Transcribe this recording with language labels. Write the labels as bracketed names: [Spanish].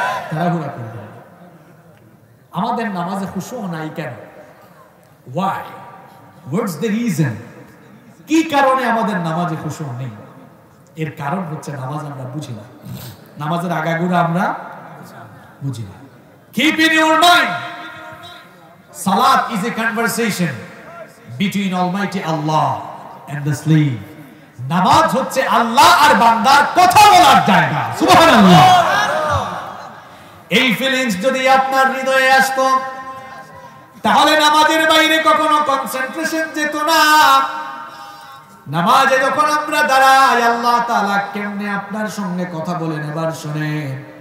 [Bangla] তাড়াহুড়া করবে। আমাদের নামাজে খুশু নাই কেন? [English] Why? What's the reason? [Bangla] কি কারণে আমাদের নামাজে খুশু নেই? এর কারণ হচ্ছে নামাজ আমরা বুঝি না, নামাজের আগাগোড়া আমরা বুঝি না। [English] Keep in your mind, Salat is a conversation between Almighty Allah and the slave. [Bangla] নামাজ হচ্ছে আল্লাহ আর বান্দার কথা বলার জায়গা। সুবহানাল্লাহ। এই ফিলিংস যদি আপনার হৃদয়ে আসতো তাহলে নামাজের বাইরে কখনো কনসেন্ট্রেশন যেত না। নামাজে যখন আমরা দাঁড়াই আল্লাহ তাআলা কেমনে আপনার সঙ্গে কথা বলেন এবার শুনেন।